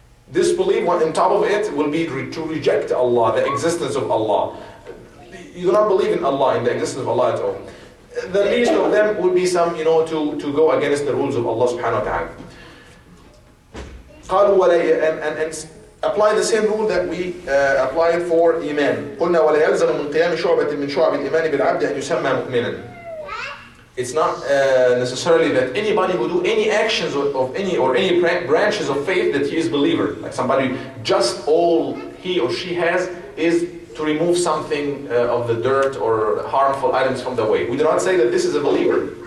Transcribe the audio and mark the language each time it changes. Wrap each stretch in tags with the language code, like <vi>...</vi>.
<en>Disbelief, on top of it, will be to reject Allah, the existence of Allah. You do not believe in Allah, in the existence of Allah at all. The least of them would be some, to go against the rules of Allah subhanahu wa ta'ala. And apply the same rule that we applied for iman.</en> <ar>قلنا ولا يلزم من قيام شعبة من شعب الإيمان بالعبد أن يسمى مؤمنا.</ar> <en>It's not necessarily that anybody who do any actions of any branches of faith that he is believer. Like somebody, just all he or she has is to remove something of the dirt or harmful items from the way. We do not say that this is a believer.</en>